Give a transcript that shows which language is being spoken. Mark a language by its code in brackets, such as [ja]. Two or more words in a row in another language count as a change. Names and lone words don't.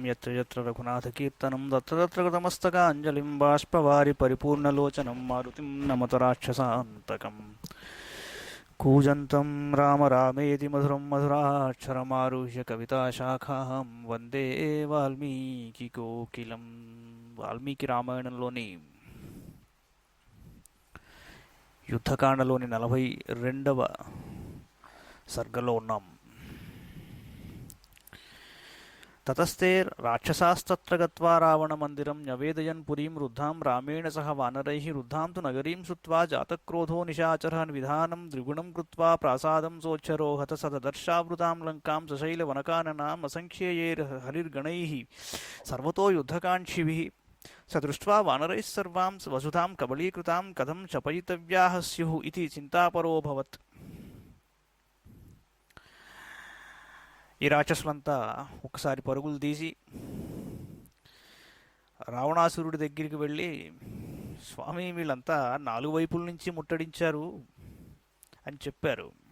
[sa] यत्र यत्र रघुनाथकीर्तनं तत्र तत्र कृतमस्तकाञ्जलिं बाष्पवारि परिपूर्णलोचनं मारुतिं नमत राक्षसान्तकम् कूजन्तं राम रामेति मधुरं मधुराक्षरमारुह्य कविताशाखां वन्दे वाल्मीकिकोकिलं [te] వాల్మీకి రామాయణంలోని యుద్ధకాండలోని 42వ సర్గలో ఉన్నాం. [sa] తతస్తే రాక్షసాస్తత్ర గత్వా రావణమందిరం న్యవేదయన్ పురీం వృద్ధాం రామేణ సహ వానరైః వృద్ధాం తు నగరీం శ్రుత్వా జాతక్రోధో నిశాచరః విధానం ద్విగుణం కృత్వా ప్రాసాదం సోచ్చరోహత స దదర్శావృతాం లంకాం సశైలవనకాననాం అసంఖ్యేయైర్హరిర్గణైః సర్వతో యుద్ధకాంక్షిభిः स दृष्ट्वा वानरैः सर्वां वसुधां कबलीकृतां कथं शपयितव्याः स्युः इति चिन्तापरोऽभवत्. [te] ఈ రాక్షసులంతా ఒకసారి పరుగులు తీసి రావణాసురుడి దగ్గరికి వెళ్ళి, స్వామి వీళ్ళంతా 4 వైపుల నుంచి ముట్టడించారు అని చెప్పారు.